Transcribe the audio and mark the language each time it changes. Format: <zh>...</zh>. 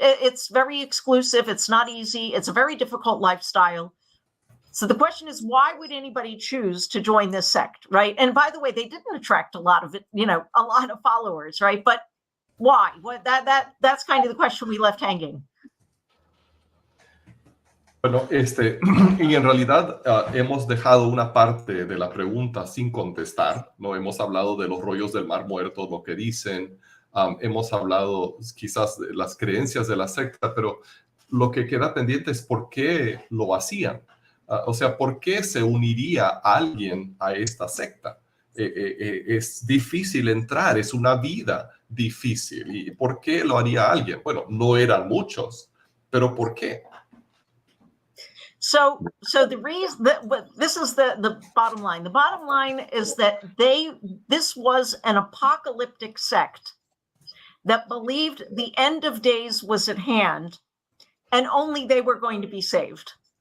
<en>It's very exclusive. It's not easy. It's a very difficult lifestyle. So the question is, why would anybody choose to join this sect, right? And by the way, they didn't attract a lot of followers, right? But why? That's kind of the question we left hanging.</en> <es>Bueno, y en realidad hemos dejado una parte de la pregunta sin contestar. No hemos hablado de los rollos del Mar Muerto, lo que dicen. Hemos hablado quizás de las creencias de la secta, pero lo que queda pendiente es por qué lo hacían. O sea, ¿por qué se uniría alguien a esta secta? Es difícil entrar, es una vida difícil. ¿Y por qué lo haría alguien? Bueno, no eran muchos, pero ¿por qué?</es> <en>So the reason this is the bottom line. The bottom line is that this was an apocalyptic sect that believed the end of days was at hand, and only they were going to be saved.</en>